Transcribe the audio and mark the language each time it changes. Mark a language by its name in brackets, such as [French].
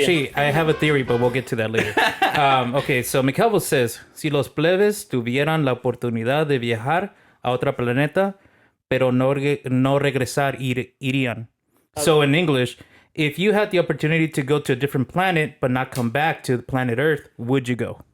[English] Actually, I have a theory, but we'll get to that later. Okay, so McCalvo says, [Spanish] si los plebes tuvieran la oportunidad de viajar a otro planeta, pero no regresar, irían. [English] So in English, if you had the opportunity to go to a different planet, but not come back to the planet Earth, would you go?